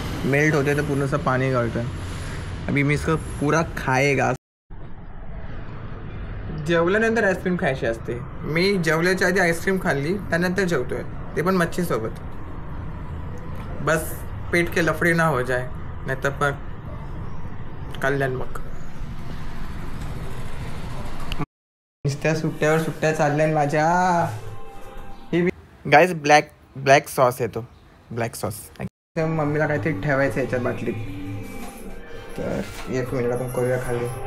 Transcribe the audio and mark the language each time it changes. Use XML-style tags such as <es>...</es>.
<mr>Melt होते तर पूर्ण</mr> <hi>पानी गलता है. अभी मैं इसको पूरा खाएगा.</hi> <mr>जेवल्यानंतर आईस्क्रीम खायची असते. मी जेवल्याच्या आधी आईस्क्रीम खाल्ली, त्यानंतर जेवतोय, ते पण मच्छीसोबत.</mr> <hi>बस पेट के लफड़े ना हो जाए,</hi> <mr>नहीं तर पण कल्याण. मग नुसत्या सुट्ट्या चालल्या माझ्या. गाइस ब्लॅक सॉस येतो, ब्लॅक सॉस. मम्मीला काहीतरी ठेवायचं याच्यात बाटलीत, तर 1 मिनिट आपण करूया खाली.</mr>